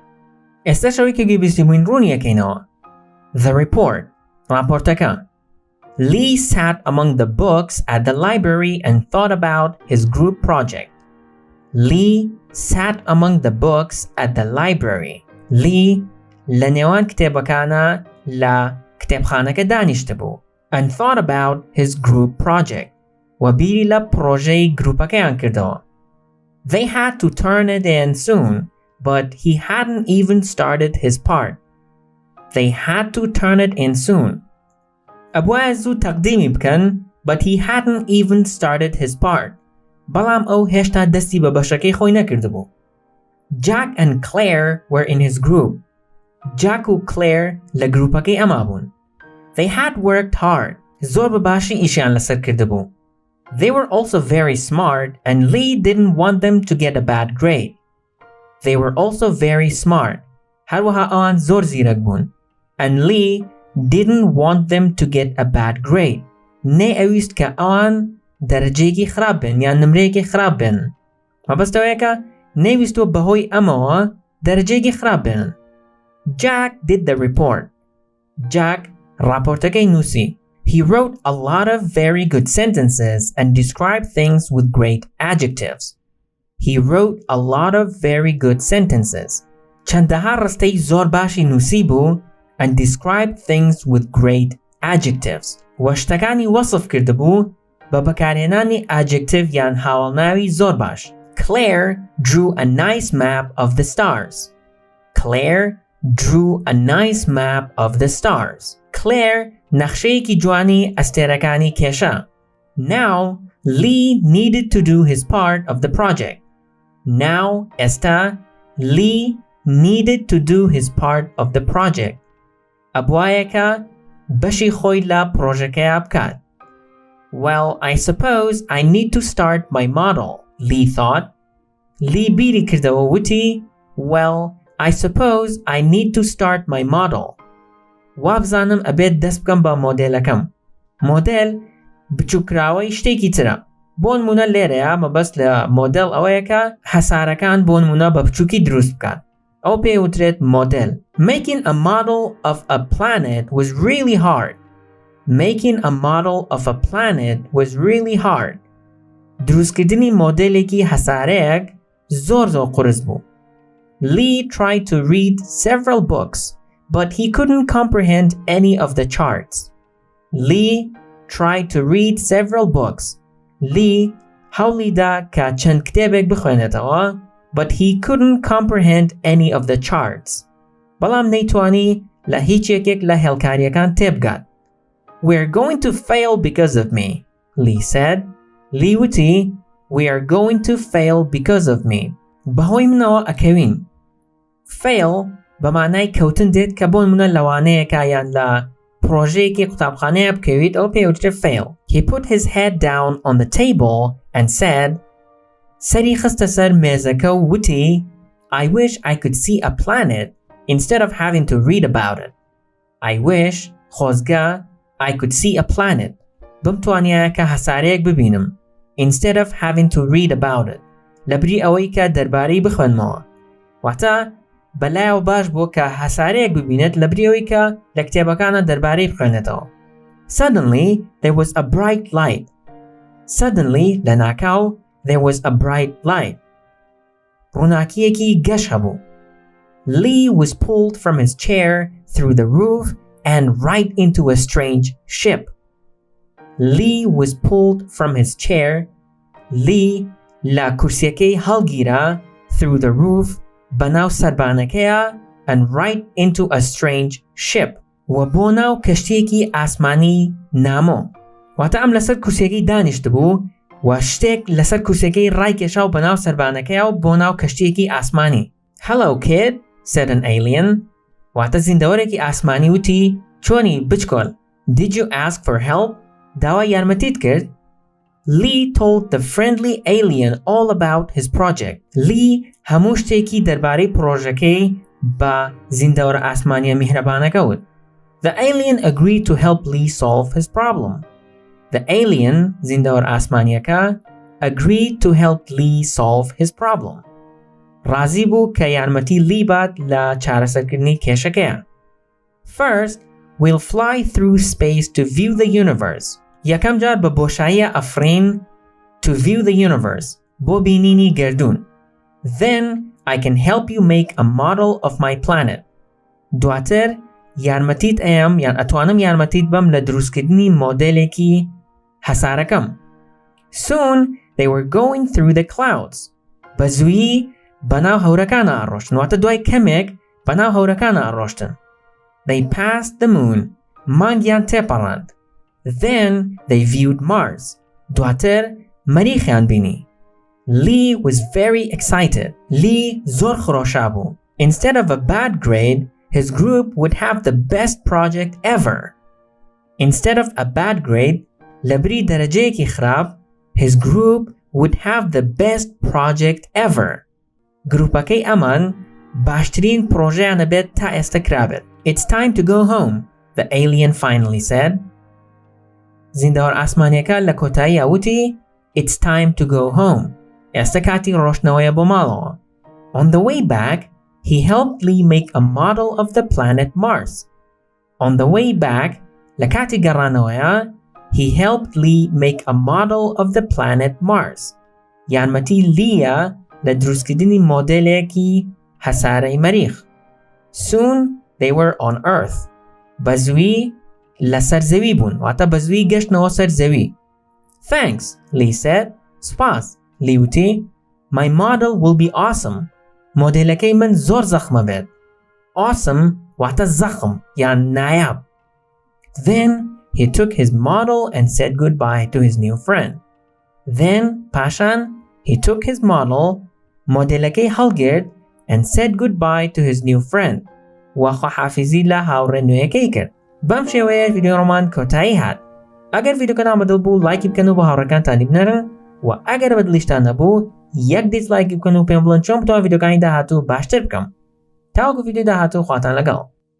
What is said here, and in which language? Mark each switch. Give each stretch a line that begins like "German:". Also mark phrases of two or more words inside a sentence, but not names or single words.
English: The report.
Central Kurdish: Raportaka.
English: Lee sat among the books at the library and thought about his group project. Lee sat among the books at the library.
Central Kurdish: Lee لنێوان کتێبەکانە لە کتێبخانەکە دانیشتە بوو
English: and thought about his group project.
Central Kurdish: و بیری لە پرۆژەی گروپەکەیان کردەوە.
English: They had to turn it in soon, but he hadn't even started his part. They had to turn it in soon.
Central Kurdish: ئەبوایە زوو تەقدیمی بکەن,
English: but he hadn't even started his part.
Central Kurdish: بەڵام ئەو هێشتا دەستی بە بەشەکەی خۆی نەکردبوو.
English: Jack and Claire were in his group.
Central Kurdish: Jack و Claire لە گروپەکەی ئەما بوون.
English: They had worked hard.
Central Kurdish: زۆر بەباشی ئیشیان لەسەر کردبوو.
English: They were also very smart, and Lee didn't want them to get a bad grade. They were also very smart.
Central Kurdish: هەروەها ئەوان زۆر زیرەک بوون.
English: And Lee didn't want them to get a bad grade.
Central Kurdish: نێ ئەویست کە ئەوان دەرەجەیەکی خراپ بن یان نمرەیەکی خراپ بن. مەبەستەوەیەکە نەیویستوە بەهۆی ئەمەوە دەرەجەیەکی خراپ بن.
English: Jack did the report. Jack
Central Kurdish: راپۆرتەکەی نووسی.
English: He wrote a lot of very good sentences and described things with great adjectives. He wrote a lot of very good sentences.
Central Kurdish: چەندەها ڕستەی زۆر باشی نووسی بوو
English: and described things with great adjectives.
Central Kurdish: و شتەکانی وەصف کردبوو بە بەکارهێنانی adjective یان هاوڵناوی زۆر باش.
English: Claire drew a nice map of the stars. Claire drew a nice map of the stars.
Central Kurdish: Claire نەخشەیەکی جوانی ئەستێرەکانی کێشا.
English: Now, Lee needed to do his part of the project. Now, ئێستا, Lee needed to do his part of the project.
Central Kurdish: ئەبوایەکە بەشی خۆی لە پرۆژەکەیە بکات.
English: Well, I suppose I need to start my model, Lee thought.
Central Kurdish: Lee بیری کردەوە وتی,
English: Well, I suppose I need to start my model.
Central Kurdish: وابزانم ئەبێت دەست بکەم بە مۆدێلەکەم. مۆدێل بچووکراوەی شتێکی ترە. بۆ نمونە لێرەیە مەبەست لە مۆدێل ئەوەیە کە هەسارەکان بۆ نمونە بە بچووکی دروست بکات. ئەو پێوترێت مۆدێل.
English: Making a model of a planet was really hard. Making a model of a planet was really hard.
Central Kurdish: دروستکردنی مۆدێلێکی هەسارەیەک زۆر قورس بوو.
English: Lee tried to read several books, but he couldn't comprehend any of the charts. Lee tried to read several books.
Central Kurdish: Lee هەوڵی دا کە چەند کتێبێک بخوێنێتەوە,
English: but he couldn't comprehend any of the charts.
Central Kurdish: بەڵام نەیتوانی لە هیچ یەکێک لە هێڵکاریەکان تێبگات.
English: We're going to fail because of me, Lee said. Lee وتی, we are going to fail because of me.
Central Kurdish: بەهۆی منەوە ئەکەوین. Fail بە مانای کەوتن دێت کە بۆ نمونە لەوانەیەکە یان لە پرۆژەیەکی قوتابخانەیە بکەویت ئەو پێوترێت fail.
English: He put his head down on the table and said,
Central Kurdish: سەری خستە سەر مێزەکە و وتی,
English: I wish I could see a planet instead of having to read about it. I wish خۆزگە I could see a planet.
Central Kurdish: بمتوانیایە کە هەسارەیەک ببینم
English: instead of having to read about it.
Central Kurdish: لەبری ئەوەی کە دەربارەی بخوێنمەوە. واتە بەلایەوە باش بوو کە هەسارەیەک ببینێت لەبری ئەوەی کە لە کتێبەکانە دەربارەی بخوێنێتەوە.
English: Suddenly there was a bright light. Suddenly
Central Kurdish: لە ناکاو
English: there was a bright light.
Central Kurdish: ڕووناکیەکی گەش هەبوو.
English: Lee was pulled from his chair through the roof and right into a strange ship. Lee was pulled from his chair.
Central Kurdish: Lee لە کورسیەکەی هەڵگیرا
English: through the roof
Central Kurdish: بەناو سەربانەکەیە
English: and right into a strange ship
Central Kurdish: و بۆ ناو کەشتێکی ئاسمانی نامۆ. واتە ئەم لەسەر کورسیەکەی دانیشت بوو و شتێک لەسەر کورسیەکەی ڕایکێشا و بەناو سەربانەکەیە و بۆ ناو کەشتێکی ئاسمانی.
English: Hello kid, said an alien.
Central Kurdish: واتە زیندەوەرێکی ئاسمانی وتی, چۆنی بچکۆل,
English: did you ask for help?
Central Kurdish: داوای یارمەتیت کرد؟
English: Lee told the friendly alien all about his project.
Central Kurdish: Lee هەموو شتێکی دەربارەی پرۆژەکەی بە زیندەوەرە ئاسمانیە میهرەبانەکە وت.
English: The alien agreed to help Lee solve his problem. The alien,
Central Kurdish: زیندەوەرە ئاسمانیەکە,
English: agreed to help Lee solve his problem.
Central Kurdish: ڕازی بوو کە یارمەتی لی بات لە چارەسەرکردنی کێشەکەیە.
English: First, we'll fly through space to view the universe.
Central Kurdish: یەکەم جار بە بۆشاییە ئەفرین
English: to view the universe,
Central Kurdish: بۆ بینینی گەردون.
English: Then, I can help you make a model of my planet.
Central Kurdish: دواتر, یارمەتیت ئەم یان ئەتوانم یارمەتیت بەم لە دروستکردنی مۆدێلێکی هەسارەکەم. Soon, they were going through the clouds. بە زوویی بەناو هەورەکانە ئاڕۆشتن. واتە دوای کەمێک بەناو هەورەکانە ئاڕۆشتن.
English: They passed the moon.
Central Kurdish: مانگیان تێپەڕاند.
English: Then they viewed Mars.
Central Kurdish: دواتر مەریخیان بینی.
English: Lee was very excited. Lee
Central Kurdish: زۆر خڕۆشا بوو.
English: Instead of a bad grade, his group would have the best project ever. Instead of a bad grade,
Central Kurdish: لەبری دەرەجەیەکی خراپ,
English: his group would have the best project ever.
Central Kurdish: گروپەکەی ئەمان باشترین پرۆژەیانە بێت تا ئێستا کرابێت.
English: It's time to go home, the alien finally said.
Central Kurdish: زیندەوەر ئاسمانیەکە لە کۆتایی ئەوتی,
English: It's time to go home.
Central Kurdish: ئێستا کاتی ڕۆشتنەوەیە بۆ ماڵەوە.
English: On the way back, he helped Lee make a model of the planet Mars. On the way back,
Central Kurdish: لە کاتی گەڕانەوەیە,
English: he helped Lee make a model of the planet Mars.
Central Kurdish: یارمەتی لیە لە دروستکردنی مۆدێلێکی هەسارەی مەریخ.
English: Soon, they were on Earth.
Central Kurdish: بە زووی لەسەر زەوی بوون. واتە بە زووی گەشتنەوە سەر زەوی.
English: Thanks, Lee said. سپاس, Lee وتی. My model will be awesome.
Central Kurdish: مۆدێلەکەی من زۆر زەخمە بێت. Awesome واتە زەخم یان نایاب.
English: Then he took his model and said goodbye to his new friend. Then پاشان he took his model
Central Kurdish: مۆدێلەکەی هەڵگرت
English: and said goodbye to his new friend.
Central Kurdish: و خواحافیزی لە هاوڕێ نوێیەکەی کرد. بەم شێوەیە ڤیدیۆڕۆمان کۆتایی هات. ئەگەر ڤیدیۆکەتان بەدڵ بوو لایکی بکەن و بە هاوڕێکانتانی بنێرن و ئەگەر بەدڵیشتان نەبوو یەک دیسلایکی بکەن و پێم بڵێن چۆن بتوانم ڤیدیۆکانی داهاتوو باشتر بکەم. تاوەکو ڤیدیۆی داهاتوو خواتان لەگەڵ.